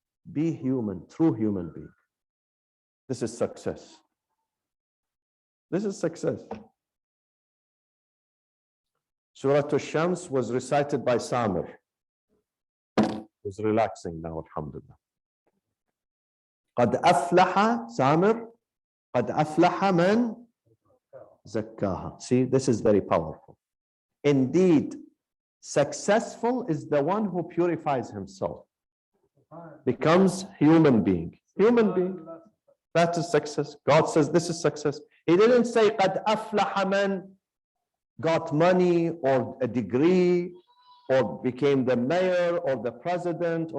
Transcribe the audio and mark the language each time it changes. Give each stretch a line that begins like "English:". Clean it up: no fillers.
English: Be human, true human being. This is success. This is success. Surah Al-Shams was recited by Samir. He's relaxing now, alhamdulillah.
Arabic: قد أفلح سامر قد أفلح من زكاها.
English: See, this is very powerful. Indeed, successful is the one who purifies himself, becomes human being. Human being. That is success. God says this is success. He didn't say
Arabic: قد أفلح من
English: got money or a degree or became the mayor or the president.